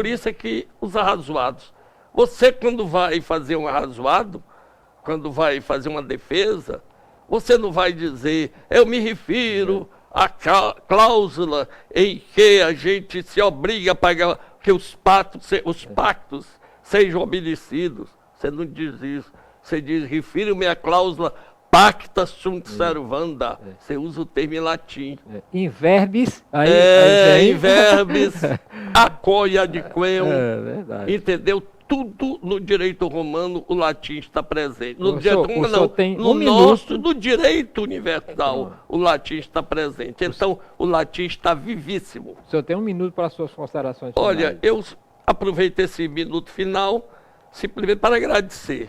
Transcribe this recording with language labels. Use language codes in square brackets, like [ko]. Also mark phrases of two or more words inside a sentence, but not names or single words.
[pt] Por isso é que os arrazoados. Você, quando vai fazer um arrazoado, quando vai fazer uma defesa, você não vai dizer, eu me refiro à cláusula em que a gente se obriga a pagar, que os pactos sejam obedecidos. Você não diz isso. Você diz, refiro-me à cláusula [la] pacta sunt servanda. [pt] Você usa o termo em latim. [la] In verbis. In verbis, [pt] acoia de quem. Verdade. Entendeu? Tudo no direito romano, o latim está presente. No no direito universal, o latim está presente. Então, o latim está vivíssimo. O senhor tem um minuto para as suas considerações finais. Olha, eu aproveito esse minuto final simplesmente para agradecer.